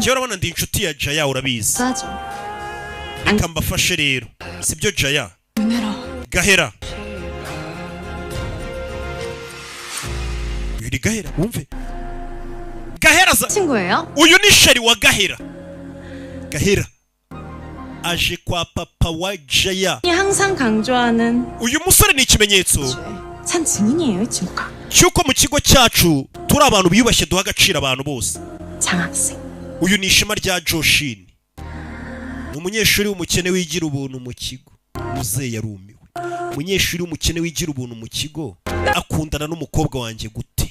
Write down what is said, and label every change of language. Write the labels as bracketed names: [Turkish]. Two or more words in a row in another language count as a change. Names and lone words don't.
[Kinyarwanda] Jya urabona ndi inshuti ya Jaya urabizi. [Korean] 싸죠. [Kinyarwanda] Reka mbafashe rero. Sibyo Jaya? [Korean] 은혜라. [Kinyarwanda] Gahera. Yuri Gahera wumve. Gahera za. [Korean] 친구예요? [Kinyarwanda] Uyu ni sheri wa Gahera. Gahera. Aje kwa papa wa Jaya. [Korean] 항상 강조하는 [Kinyarwanda] uyu musore ni ikimenyetso [Korean] 산 증인이에요, 이 친구가. [Kinyarwanda] cyuko mu kigo cyacu turi abantu biyubashye duha agaciro abantu bose. [Korean] 장학생. [Kinyarwanda] uyu ni ishema rya Joshini. Ni umunyeshuri w'umukene wigira ubuntu mu kigo. Muzehe yarumiwe. Umunyeshuri w'umukene wigira ubuntu mu kigo akundana n'umukobwa wanjye gute?